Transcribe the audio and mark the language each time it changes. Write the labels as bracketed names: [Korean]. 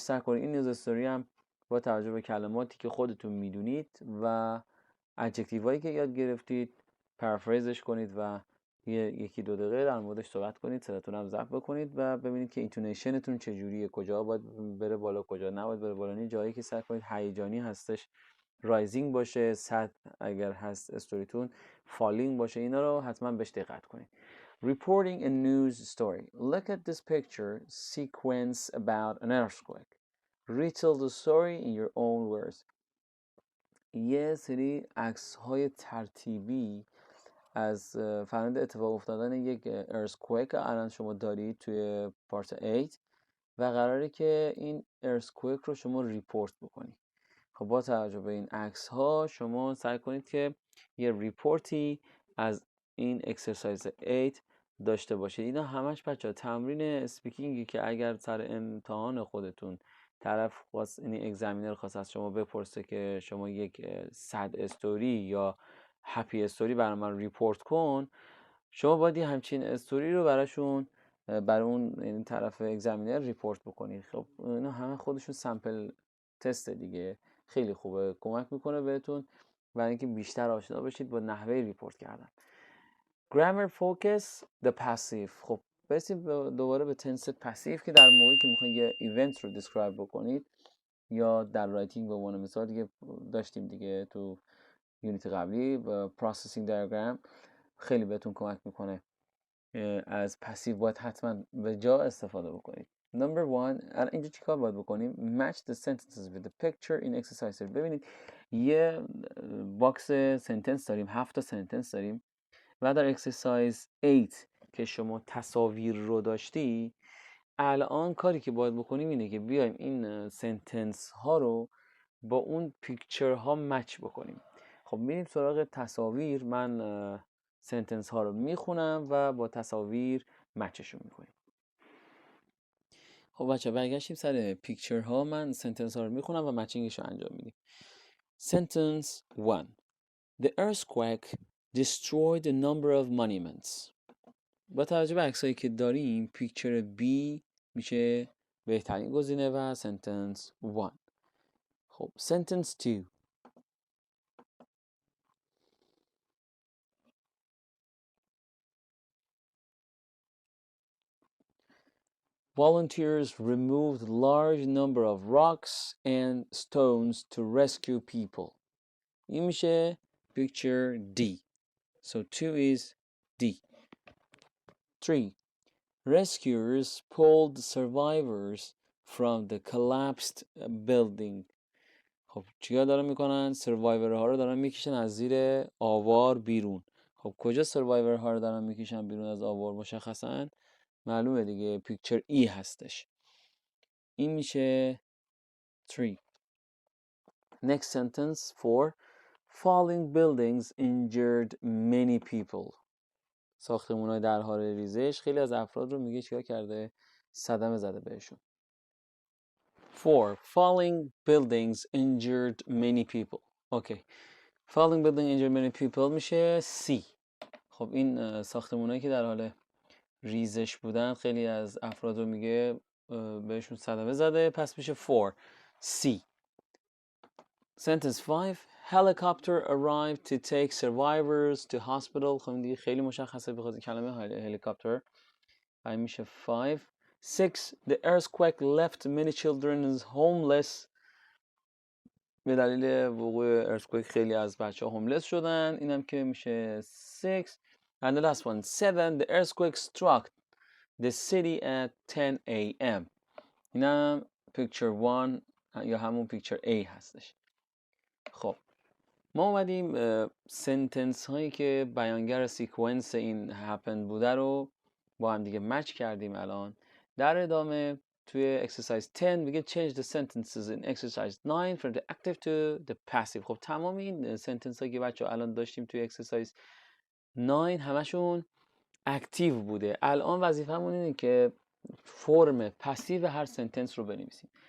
[Persian] سعی کنید این نیوز استوری هم با توجه به کلماتی که خودتون میدونید و ادجکتیو هایی که یاد گرفتید پرافریزش کنید و یکی دو دقیقه در موردش صحبت کنید، صداتون هم ضبط بکنید و ببینید که اینتونیشنتون چجوریه، کجا باید بره بالا، کجا نباید بره بالا. این جایی که سعی کنید هیجانی هستش رایزینگ باشه، صد اگر هست استوریتون فالینگ باشه. اینا رو حتما بهش دقت کنید. [English] Reporting a news story. Look at this picture sequence about an earthquake. Retell the story in your own words. [Persian] یه سری عکس های ترتیبی از فرآیند اتفاق افتادن یک ارثکوئک الان شما دارید توی پارت 8 و قراره که این ارثکوئک رو شما ریپورت بکنید. خب با توجه به این عکس ها شما سعی کنید که یه ریپورتی از این اکسرسایز 8 داشته باشید. اینا همش بچه‌ها تمرین اسپیکینگی که اگر سر امتحان خودتون طرف خواست، یعنی اگزمینر خواست از شما بپرسه که شما یک سد استوری یا هپی استوری برای من ریپورت کن، شما باید همچین استوری رو براشون برای اون یعنی طرف اگزمینر ریپورت بکنید. خب اینا همه خودشون سامپل تست دیگه، خیلی خوبه، کمک میکنه بهتون برای اینکه بیشتر آشنا بشید با نحوه ریپورت کردن. Grammar focus the passive. خب برسیم دوباره به تنس پسیو که در موقعی که میخواین یه ایونت رو دیسکرایب بکنید یا در رایتینگ به عنوان مثال دیگه داشتیم دیگه تو یونیت قبلی و پروسسینگ دیاگرام خیلی بهتون کمک میکنه. از پسیو باید حتما به جا استفاده بکنید. [English] number one [Persian] الان اینجا چیکار باید بکنیم؟ [English] match the sentences with the picture in exercise 3. [Persian] ببینید یه باکس سنتنس داریم، 7 تا سنتنس داریم و در اکسرسایز 8 که شما تصاویر رو داشتی، الان کاری که باید بکنیم اینه که بیایم این سنتنس ها رو با اون پیکچر ها مچ بکنیم. خب میریم سراغ تصاویر. من سنتنس ها رو میخونم و با تصاویر مچشون میکنیم. خب بچه برگشتیم سر پیکچر ها. من سنتنس ها رو میخونم و مچینگش رو انجام میدیم. [English] Sentence 1. The earthquake destroyed a number of monuments. [Persian] با توجه به عکسایی که داریم پیکچر B میشه بهترین گزینه و سنتنس 1. خب سنتنس 2. [English] Volunteers removed large number of rocks and stones to rescue people. [Persian] این میشه [English] picture D. So 2 is D. 3. Rescuers pulled survivors from the collapsed building. [Persian] خب چیا دارن میکنن؟ سروایور ها رو دارن میکشن از زیر آوار بیرون. خب کجا سروایور ها رو دارن میکشن بیرون از آوار؟ مشخصا معلومه دیگه، پیکچر ای هستش. این میشه 3. [English] Next sentence [Persian] 4. [English] Falling buildings injured many people. [Persian] ساختمون‌های در حال ریزش خیلی از افراد رو میگه چیکار کرده؟ صدمه زده بهشون. [English] 4. Falling buildings injured many people. Okay. Falling building injured many people [Persian] میشه [English] C. [Persian] خب این ساختمونایی که در حال ریزش بودن خیلی از افراد رو میگه بهشون صدمه زده، پس میشه 4 C. [English] Sentence 5. Helicopter arrived to take survivors to hospital. [Persian] خب دیگه خیلی مشخصه بخاطر کلمه هلیکاپتر. این میشه 5. 6. [English] The earthquake left many children homeless. [Persian] به دلیل وقوع earthquake خیلی از بچه ها هوملس شدن. اینم که میشه [English] 6. And the last one 7. The earthquake struck the city at 10 a.m. [Persian] اینم [English] picture 1 [Persian] یا همون picture A هستش. خب ما اومدیم سنتنس هایی که بیانگر سیکونس این هپن بوده رو با هم دیگه مچ کردیم. الان در ادامه توی [English] exercise 10 [Persian] میگه [English] change the sentences in exercise 9 from the active to the passive. [Persian] خب تمام این سنتنس هایی که بچه الان داشتیم توی exercise 9 همشون اکتیو بوده. الان وظیفمون اینه که فرم پسیو هر سنتنس رو بنویسیم.